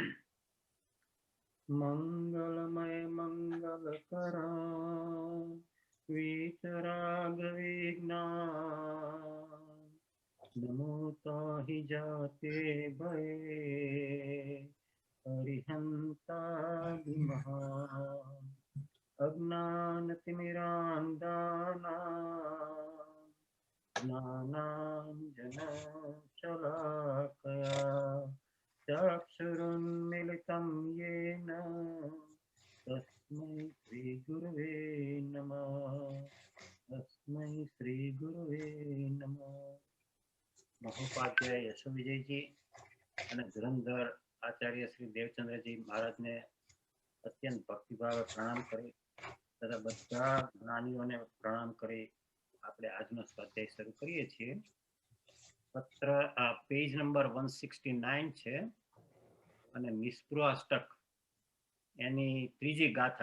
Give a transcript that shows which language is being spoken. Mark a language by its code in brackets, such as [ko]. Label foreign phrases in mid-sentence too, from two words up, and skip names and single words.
[hi] मंगलमय मंगलकरा वीतराग विज्ञान नमो ताहि जाते भय हरिहंतादिमहा [sa] अज्ञानतिमिरान्धाना ज्ञानाञ्जनशलाकया चक्षुरुन्मिलितं येन तस्मै श्रीगुरुवे नमः. तस्मै श्रीगुरुवे नमः. [gu] મહોપાધ્યાય યશો વિજયજી અને ધુરંધર આચાર્ય શ્રી દેવચંદ્રજી મહારાજને અત્યંત ભક્તિભાવે પ્રણામ કરી તથા બધા જ્ઞાનીઓને પ્રણામ કરી આપણે આજનો સ્વાધ્યાય શરૂ કરીએ છીએ. પત્ર પેજ નંબર 169 છે અને નિસ્પૃહ અષ્ટક એની ત્રીજી ગાથા.